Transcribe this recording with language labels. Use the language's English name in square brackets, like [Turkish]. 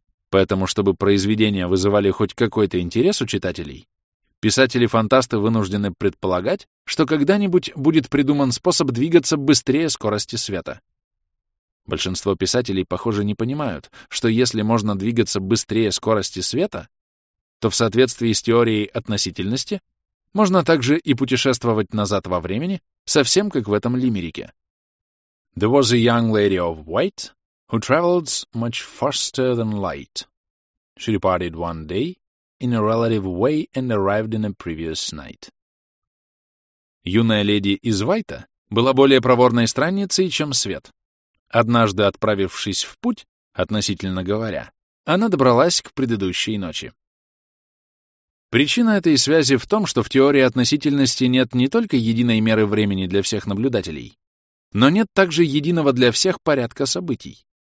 [Russian] Поэтому, чтобы произведения вызывали хоть какой-то интерес у читателей, писатели-фантасты вынуждены предполагать, что когда-нибудь будет придуман способ двигаться быстрее скорости света. Большинство писателей, похоже, не понимают, что если можно двигаться быстрее скорости света, то в соответствии с теорией относительности можно также и путешествовать назад во времени, совсем как в этом лимерике. [English] There was a young lady of white who traveled much faster than light. She departed one day in a relative way and arrived in a previous night. [Russian] Юная леди из Вайта была более проворной странницей, чем свет. Однажды отправившись в путь, относительно говоря, она добралась к предыдущей ночи. Причина этой связи в том, что в теории относительности нет не только единой меры времени для всех наблюдателей, но нет также единого для всех порядка событий.